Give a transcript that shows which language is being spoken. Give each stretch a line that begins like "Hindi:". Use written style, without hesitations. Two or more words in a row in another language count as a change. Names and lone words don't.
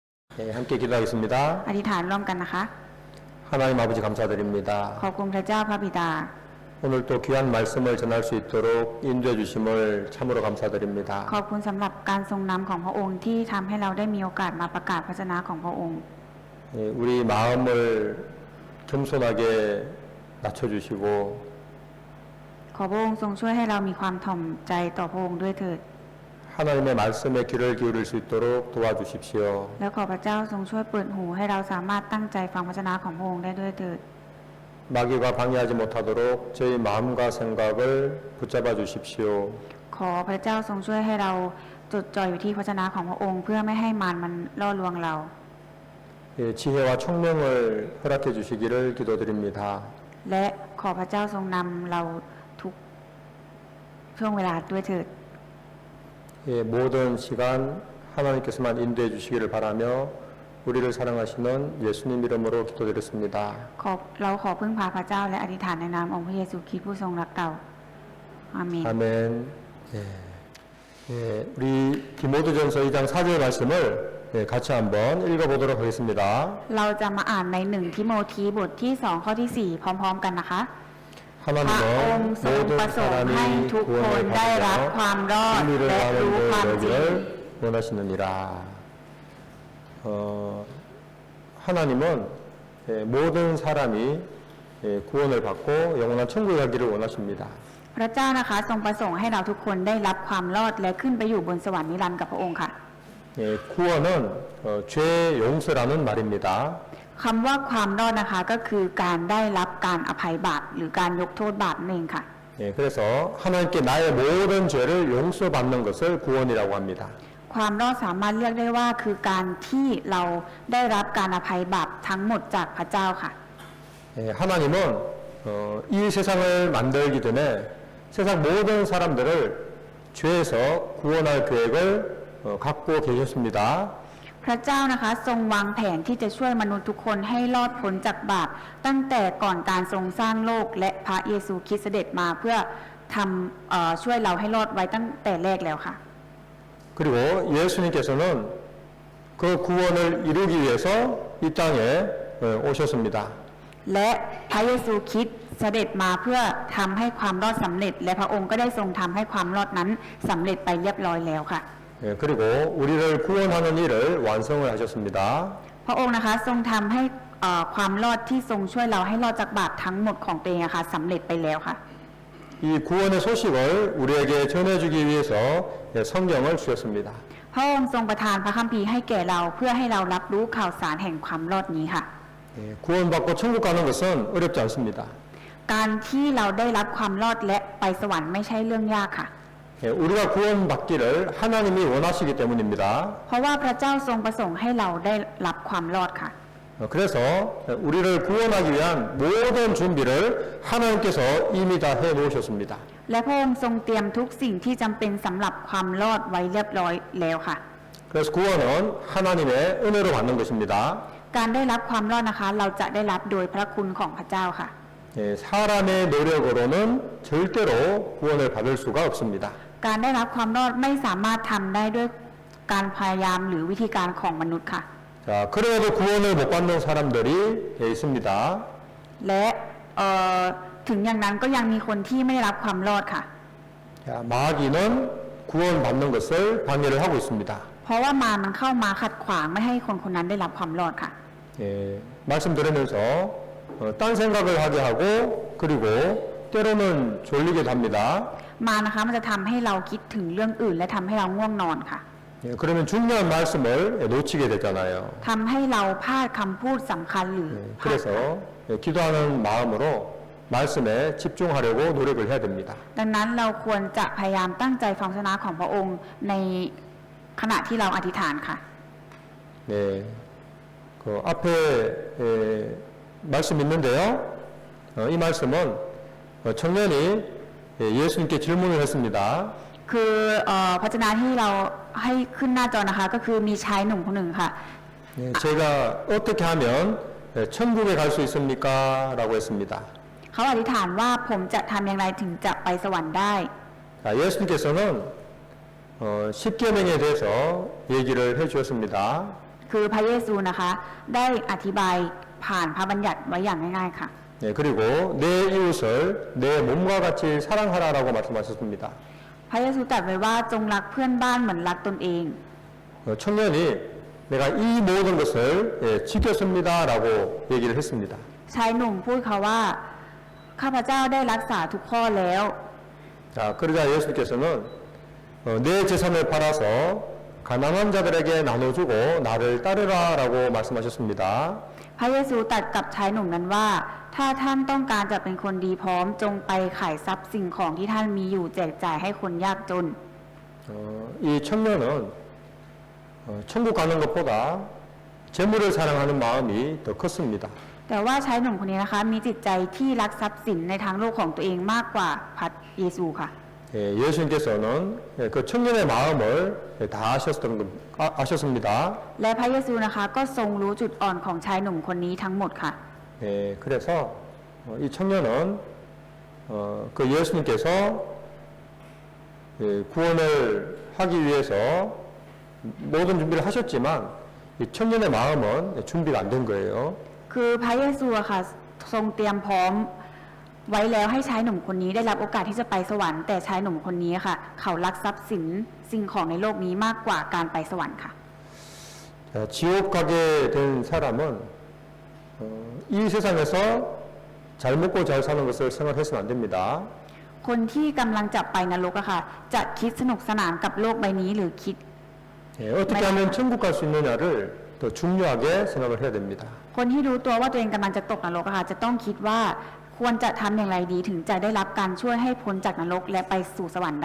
Korean: 함께 기도하겠습니다.
Thai: อธิษฐานร่วมกันนะคะ
Korean: 하나님 아버지 감사드립니다.
Thai: ขอบคุณพระเจ้าพระบิดา
Korean: 오늘 또 귀한 말씀을 전할 수 있도록 인도해 주심을 참으로 감사드립니다.
Thai: ขอบคุณสำหรับการทรงนำของพระองค์ที่ทำให้เราได้มีโอกาสมาประกาศพระชนะของพระองค์
Korean: 우리 마음을 겸손하게 낮춰주시고
Thai: ขอพระองค์ทรงช่วยให้เรามีความถ่อมใจต่อพระองค์ด้วยเถิด
Korean: 하나님의 말씀에 귀를 기울일 수 있도록 도와주십시오.
Thai: และขอพระเจ้าทรงช่วยเปิดหูให้เราสามารถตั้งใจฟังพระชนะของพระองค์ได้ด้วยเถิด
Korean: 마귀가 방해하지 못하도록 저희 마음과 생각을 붙잡아 주십시오.
Thai: ขอพระเจ้าทรงช่วยให้เราจดจ่ออยู่ที่พระชนะของพระองค์เพื่อไม่ให้มารมันล่อลวงเรา
Korean: 지혜와 총명을 허락해 주시기를 기도드립니다.
Thai: และขอพระเจ้าทรงนำเราทุกช่วงเวลาด้วยเถิด
Korean: 모든 시간 하나님께서만 인도해 주시기를 바라며 우리를 사랑하시는 예수님 이름으로 기도드렸습니다.
Thai: เราขอพึ่งพาพระเจ้าและอธิษฐานในนามองค์พระเยซูคริสต์ผู้ทรงรักเราอาเมน
Korean: 아멘. 우리 디모데전서 2장 4절 말씀을 같이 한번 읽어보도록 하겠습니다.
Thai: เราจะมาอ่านใน1ทิโมธีบทที่2ข้อที่4พร้อมๆกันนะคะ พระองค์ทรงประสงค์ให้ทุกคนได้รับความรอดและรู้ความจริง
Korean: 원하시느니라. 하나님은 모든 사람이 구원을 받고 영원한 천국에 가기를 원하십니다.
Thai: พระเจ้านะคะทรงประสงค์ให้เราทุกคนได้รับความรอดและขึ้นไปอยู่บนสวรรค์นิรันดร์กับพระองค์ค่ะ
Korean: 구원은 죄 용서라는 말입니다.
Thai: คำว่าความรอดนะคะก็คือการได้รับการอภัยบาปหรือการยกโทษบาปนั่นเองค่ะ
Korean: 그래서 하나님께 나의 모든 죄를 용서받는 것을 구원이라고 합니다.
Thai: ความรอดสามารถเรียกได้ว่าคือการที่เราได้รับการอภัยบาปทั้งหมดจากพระเจ้าค่ะ
Korean: 하나님은 이 세상을 만들기 전에 세상 모든 사람들을 죄에서 구원할 계획을 갖고 계셨습니다.
Thai: พระเจ้านะคะทรงวางแผนที่จะช่วยมนุษย์ทุกคนให้รอดพ้นจากบาปตั้งแต่ก่อนการทรงสร้างโลกและพระเยซูคริสต์เสด็จมาเพื่อช่วยเราให้รอดไว้ตั้งแต่แรกแล้วค่ะ
Korean: 그리고 예수님께서는 그 구원을 이루기 위해서 이 땅에 오셨습니다.
Thai: และพระเยซูคริสต์เสด็จมาเพื่อทำให้ความรอดสำเร็จและพระองค์ก็ได้ทรงทำให้ความรอดนั้นสำเร็จไปเรียบร้อยแล้วค่ะ
Korean: 그리고 우리를 구원하는 일을 완성을 하셨습니다.
Thai: พระองค์นะคะทรงทำให้ความรอดที่ทรงช่วยเราให้รอดจากบาปทั้งหมดของตัวเองค่ะสำเร็จไปแล้วค่ะ
Korean: 이 구원의 소식을 우리에게 전해주기 위해서 성경을 주셨습니다.
Thai: พระองค์ทรงประทานพระคัมภีร์ให้แก่เราเพื่อให้เรารับรู้ข่าวสารแห่งความรอดนี้ค่ะ
Korean: 구원받고 천국 가는 것은 어렵지 않습니다.
Thai: การที่เราได้รับความรอดและไปสวรรค์ไม่ใช่เรื่องยากค่ะ
Korean: 우리가 구원받기를 하나님이 원하시기 때문입니다.
Thai: เพราะว่าพระเจ้าทรงประสงค์ให้เราได้รับความรอดค่ะ
Korean: 그래서 우리를 구원하기 위한 모든 준비를 하나님께서 이미 다 해놓으셨습니다.
Thai: และพระองค์ทรงเตรียมทุกสิ่งที่จำเป็นสำหรับความรอดไว้เรียบร้อยแล้วค่ะ
Korean: 그래서 구원은 하나님의 은혜로 받는 것입니다.
Thai: การได้รับความรอดนะคะเราจะได้รับโดยพระคุณของพระเจ้าค่ะ
Korean: 사람의 노력으로는 절대로 구원을 받을 수가 없습니다.
Thai: การได้รับความรอดไม่สามารถทำได้ด้วยการพยายามหรือวิธีการของมนุษย์ค่ะ
Korean: 자, 그래도 구원을 못 받는 사람들이 있습니다.
Thai: และถึงอย่างนั้นก็ยังมีคนที่ไม่ได้รับความรอดค่ะ
Korean: 자, 마귀는 구원받는 것을 방해를 하고 있습니다.
Thai: เพราะว่ามารมันเข้ามาขัดขวางไม่ให้คนคนนั้นได้รับความรอดค่ะ
Korean: 말씀 들으면서 딴 생각을 하게 하고 그리고 때로는 졸리게도 합니다.
Thai: มารนะคะมันจะทำให้เราคิดถึงเรื่องอื่นและทำให้เราง่วงนอนค่ะ
Korean: 그러면 중요한 말씀을 놓치게 되잖아요.
Thai: ทำให้เราพลาดคำพูดสำคัญหรือ
Korean: 그래서 기도하는 마음으로 말씀에 집중하려고 노력을 해야 됩니다.
Thai: ดังนั้นเราควรจะพยายามตั้งใจฟังพระชนะของพระองค์ในขณะที่เราอธิษฐานค่ะ
Korean: 네, 그 앞에 말씀 있는데요. 이 말씀은 청년이 예수님께 질문을 했습니다.
Thai: คือพระชนะที่เราให้ขึ้นหน้าจอนะคะก็คือมีชายหนุ่มคนหนึ่งค่ะ
Korean: 제가 어떻게 하면 천국에 갈 수 있습니까? 라고 했습니다.
Thai: เขาอธิษฐานว่าผมจะทำอย่างไรถึงจะไปสวรรค์ได้
Korean: 예수님께서는 10계명에 대해서 얘기를 해주셨습니다.
Thai: คือพระเยซูนะคะ ได้อธิบายผ่านพระบัญญัติไว้อย่างง่ายๆค่ะ
Korean: 예, 그리고 내 이웃을 내 몸과 같이 사랑하라라고 말씀하셨습니다.
Thai: พระเยซูตรัสไว้ว่าจงรักเพื่อนบ้านเหมือนรักตนเอง
Korean: 청년이 내가 이 모든 것을 지켰습니다라고 얘기를 했습니다.
Thai: ชายหนุ่มพูดเขาว่าข้าพเจ้าได้รักษาทุกข้อแล้ว
Korean: 자, 그러자 예수님께서는 내 재산을 팔아서 가난한 자들에게 나눠주고 나를 따르라라고 말씀하셨습니다.
Thai: พระเยซูตรัสกับชายหนุ่มนั้นว่า ถ้าท่านต้องการจะเป็นคนดีพร้อมจงไปขายทรัพย์สิ่งของที่ท่านมีอยู่แจกจ่ายให้คนยากจน
Korean: 이 청년은 천국 가는 것보다 재물을 사랑하는 마음이 더 컸습니다.
Thai: แต่ว่าชายหนุ่มคนนี้นะคะมีจิตใจที่รักทรัพย์สินในทางโลกของตัวเองมากกว่าพระเยซูค่ะ
Korean: 예수님께서는 그 청년의 마음을 다 아셨습니다.
Thai: และพระเยซูนะคะก็ทรงรู้จุดอ่อนของชายหนุ่มคนนี้ทั้งหมดค่ะ
Korean: 그래서 이 청년은 그 예수님께서 구원을 하기 위해서 모든 준비를 하셨지만 이 청년의 마음은 준비가 안 된 거예요.
Thai: คือพระเยซูอะค่ะทรงเตรียมพร้อมไว้แล้วให้ชายหนุ่มคนนี้ได้รับโอกาสที่จะไปสวรรค์แต่ชายหนุ่มคนนี้ค่ะเขารักทรัพย์สินสิ่งของในโลกนี้มากกว่าการไปสวรรค์ค่ะ
Korean: 자, 지옥 가게 된 사람은 이 세상에서 잘 먹고 잘 사는 것을 생각해서는 안 됩니다.
Thai: คนที่กำลังจะไปนรกอะค่ะจะคิดสนุกสนานกับโลกใบนี้หรือคิด
Korean: 어떻게 하면 천국 갈 수 있느냐를 더 중요하게 생각을 해야 됩니다.
Thai: คนที่รู้ตัวว่าตัวเองกำลังจะตกนรกอะค่ะจะต้องคิดว่าควรจะทำอย่างไรดีถึงจะได้รับการช่วยให้พ้นจากนรกและไปสู่สวรรค์ได้